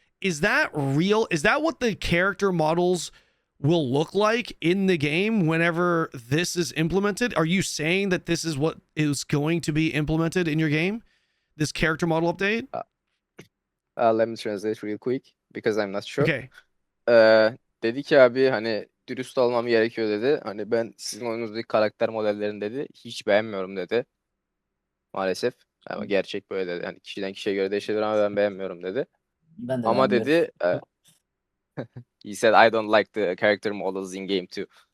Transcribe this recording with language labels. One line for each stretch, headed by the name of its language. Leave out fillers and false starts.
English: Is that real? Is that what the character models will look like in the game whenever this is implemented? Are you saying that this is what is going to be implemented in your game? This character model update? Let me translate real quick because I'm not sure. Okay.
Turkish: Dedi ki abi hani dürüst olmam gerekiyor dedi. Hani ben sizin oyununuzdaki karakter modellerini dedi hiç beğenmiyorum dedi. Maalesef. Ama gerçek böyle dedi. Hani kişiden kişiye göre değişebilir ama ben beğenmiyorum dedi. Ben de Ama beğenmiyorum. dedi
English: he said I don't like the character models in game too.